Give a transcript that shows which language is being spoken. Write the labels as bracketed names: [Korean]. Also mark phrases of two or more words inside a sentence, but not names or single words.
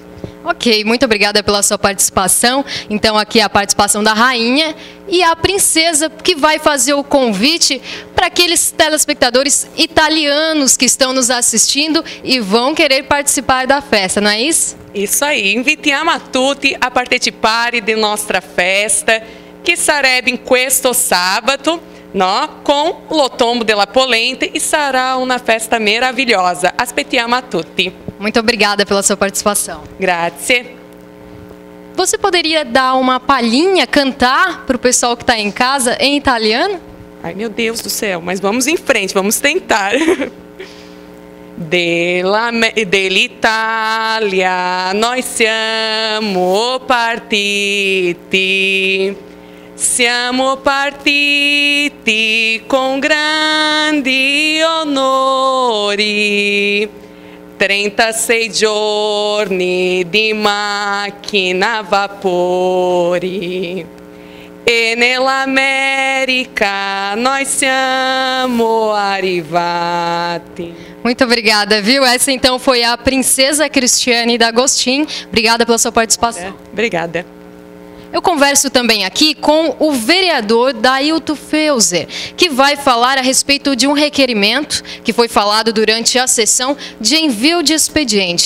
[Portuguese] Ok, muito obrigada pela sua participação. Então aqui a participação da rainha e a princesa, que vai fazer o convite para aqueles telespectadores italianos que estão nos assistindo e vão querer participar da festa, não é isso? Isso aí, [Italian] invitiamo a tutti a partecipare di nostra festa, che sarebbe in questo sabato, no, com lo tombo della polenta, e sarà una festa meravigliosa. Aspettiamo a tutti. [Portuguese] Muito obrigada pela sua participação. Grazie. Você poderia dar uma palhinha, cantar para o pessoal que está em casa em italiano? Ai, meu Deus do céu, mas vamos em frente, vamos tentar. [Italian] Dell'Italia noi siamo partiti. Siamo partiti con grandi onori, 36 giorni di macchina a vapori, e nell'America noi siamo arrivati. [Portuguese] Muito obrigada, viu? Essa então foi a princesa Cristiane D'Agostin. Obrigada pela sua participação. Obrigada. Eu converso também aqui com o vereador Dailton Feuser, que vai falar a respeito de um requerimento que foi falado durante a sessão de envio de expediente.